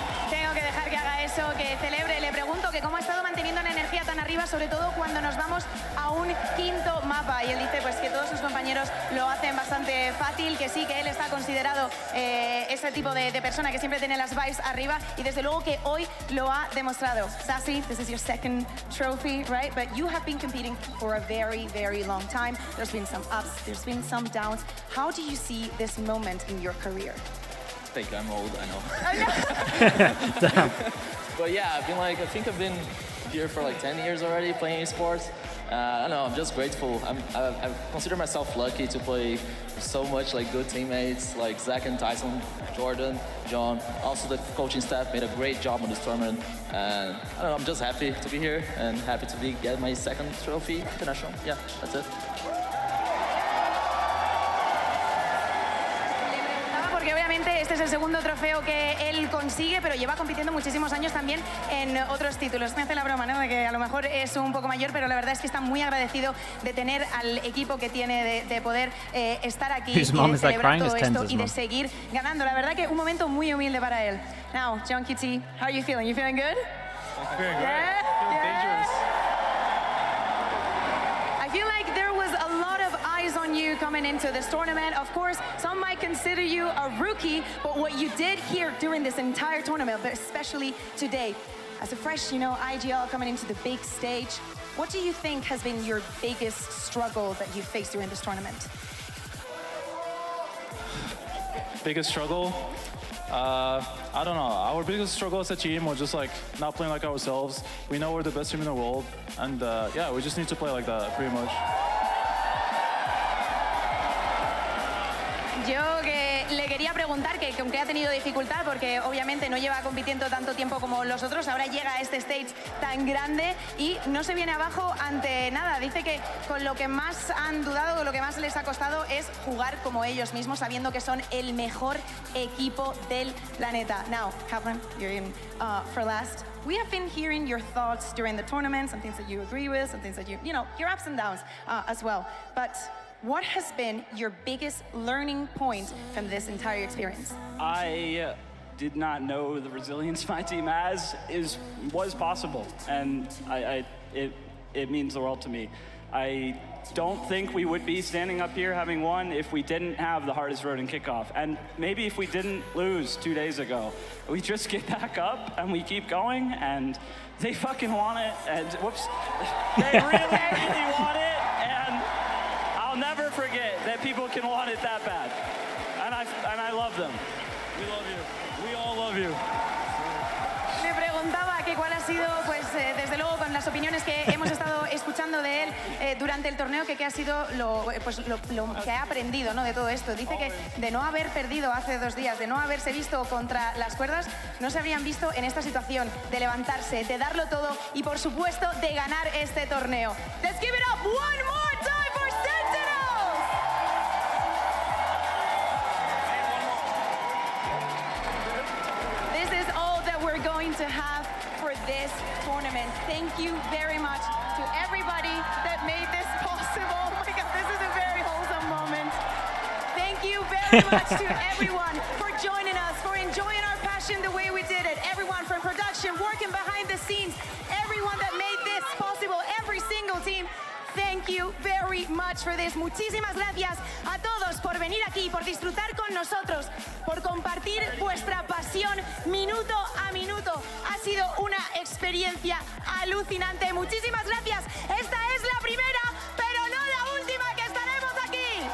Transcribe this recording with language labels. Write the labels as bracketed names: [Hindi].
[Spanish] Tengo que dejar que haga eso, que celebre. Le pregunto que cómo ha estado manteniendo la energía tan arriba, sobre todo cuando nos vamos a un quinto mapa. Y él dice pues que todos sus compañeros lo hacen bastante fácil, que sí, que él está considerado ese tipo de persona que siempre tiene las vibes arriba, y desde luego que hoy lo ha demostrado. [English] Sassy, this is your second trophy, right? But you have been competing for a very, very long time. There's been some ups, there's been some downs. How do you see this moment in your career? I think I'm old, I know. I know. Damn. But yeah, I think I've been here for like 10 years already playing esports. I don't know, I'm just grateful. I consider myself lucky to play with so much like good teammates like Zach and Tyson, Jordan, John. Also the coaching staff made a great job on this tournament. And I don't know, I'm just happy to be here and happy to be getting my second trophy international. Yeah, that's it. [Spanish] Porque obviamente este es el segundo trofeo que él consigue, pero lleva compitiendo muchísimos años también en otros títulos. Me hace la broma, ¿no?, de que a lo mejor es un poco mayor, pero la verdad es que está muy agradecido de tener al equipo que tiene, de poder estar aquí y de celebrar todo esto y de seguir ganando. La verdad que un momento muy humilde para él. [English] Now, Gen.G, how are you feeling? You feeling good? Feeling great. Yeah? Feeling dangerous. I feel like there was a lot of eyes on you coming into this tournament. Of course, some might consider you a rookie, but what you did here during this entire tournament, but especially today, as a fresh, IGL coming into the big stage, what do you think has been your biggest struggle that you faced during this tournament? Biggest struggle? I don't know. Our biggest struggle as a team was just like not playing like ourselves. We know we're the best team in the world, and yeah, we just need to play like that, pretty much. [Spanish] Yo que le quería preguntar que aunque ha tenido dificultad porque obviamente no lleva compitiendo tanto tiempo como los otros, ahora llega a este stage tan grande y no se viene abajo ante nada. Dice que con lo que más han dudado, con lo que más les ha costado es jugar como ellos mismos, sabiendo que son el mejor equipo del planeta. [English] Now, Kaplan, you're in for last. We have been hearing your thoughts during the tournament, some things that you agree with, some things that your ups and downs as well. But what has been your biggest learning point from this entire experience? I did not know the resilience my team has was possible, and it means the world to me. I don't think we would be standing up here having won if we didn't have the hardest road in kickoff. And maybe if we didn't lose 2 days ago. We just get back up and we keep going, and they fucking want it, and whoops. They really, really want it, and I'll never forget that people can want it that bad. And I love them. We love you. We all love you. [Spanish] Me preguntaba que cuál ha sido, pues desde luego con las opiniones que hemos estado escuchando de él durante el torneo, que qué ha sido lo que ha aprendido, ¿no?, de todo esto. Dice que de no haber perdido hace 2 días, de no haberse visto contra las cuerdas, no se habrían visto en esta situación de levantarse, de darlo todo y por supuesto de ganar este torneo. [English] Let's give it up one more time for Sentinels! This is all that we're going to have for this tournament. Thank you very much to everybody that made this possible. Oh my God, this is a very wholesome moment. Thank you very much to everyone for joining us, for enjoying our passion the way we did it. Everyone from production, working behind the scenes, everyone that made this possible, every single team. Thank you very much for this. [Spanish] Muchísimas gracias a todos por venir aquí, por disfrutar con nosotros, por compartir vuestra pasión minuto a minuto. Ha sido una experiencia alucinante. Muchísimas gracias. Esta es la primera, pero no la última que estaremos aquí.